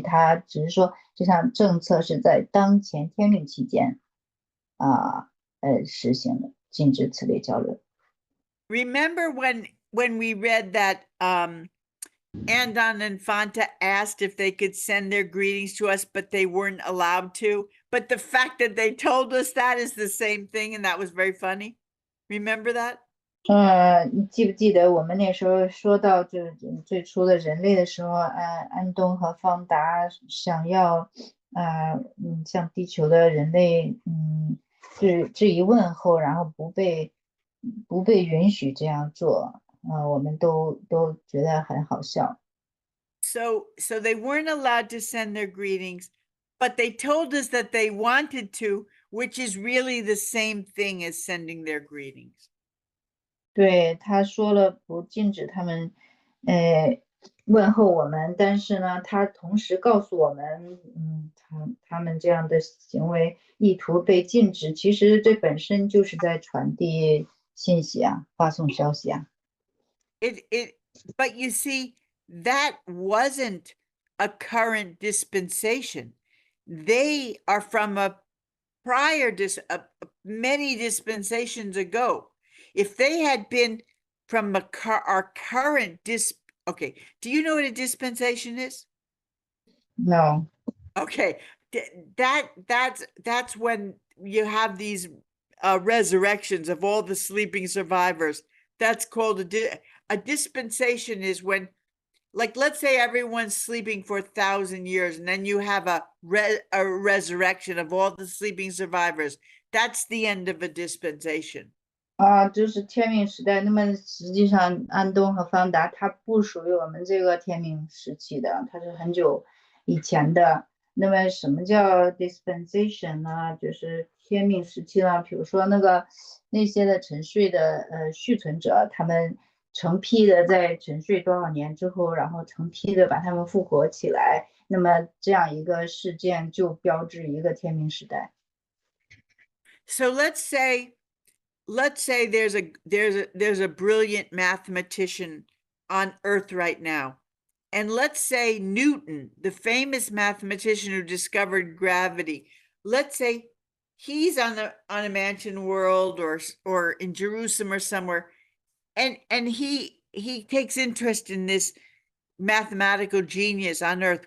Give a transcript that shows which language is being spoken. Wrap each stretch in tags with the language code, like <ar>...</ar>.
<zh>他只是说这项政策是在当前天命期间实行的，禁止此类交流。</zh> <en>Remember when we read that Andon and Fanta asked if they could send their greetings to us, but they weren't allowed to. But the fact that they told us that is the same thing, and that was very funny. Remember that?</en> <zh>你记不记得我们那时候说到就是最初的人类的时候，安东和方达想要，向地球的人类，致以问候，然后不被允许这样做，我们都觉得很好笑。</zh> <en>So they weren't allowed to send their greetings, but they told us that they wanted to, which is really the same thing as sending their greetings.</en> <zh>对，他说了不禁止他们，问候我们，但是呢，他同时告诉我们，他们这样的行为意图被禁止，其实这本身就是在传递信息啊，发送消息啊。</zh> <en>But you see, that wasn't a current dispensation. They are from a prior many dispensations ago. If they had been from our current okay, do you know what a dispensation is? No. Okay, that's when you have these resurrections of all the sleeping survivors. That's called a dispensation is when, like, let's say everyone's sleeping for 1,000 years, and then you have a resurrection of all the sleeping survivors. That's the end of a dispensation.</en> <zh>就是天命时代。那么实际上，安东和方达它不属于我们这个天命时期的，它是很久以前的。那么什么叫 dispensation 呢？就是天命时期呢，比如说那些的沉睡的续存者，他们成批的在沉睡多少年之后，然后成批的把他们复活起来，那么这样一个事件就标志一个天命时代。</zh> <en>So let's say there's a brilliant mathematician on Earth right now. And let's say Newton, the famous mathematician who discovered gravity, let's say he's on a mansion world or in Jerusalem or somewhere, and he takes interest in this mathematical genius on Earth.</en>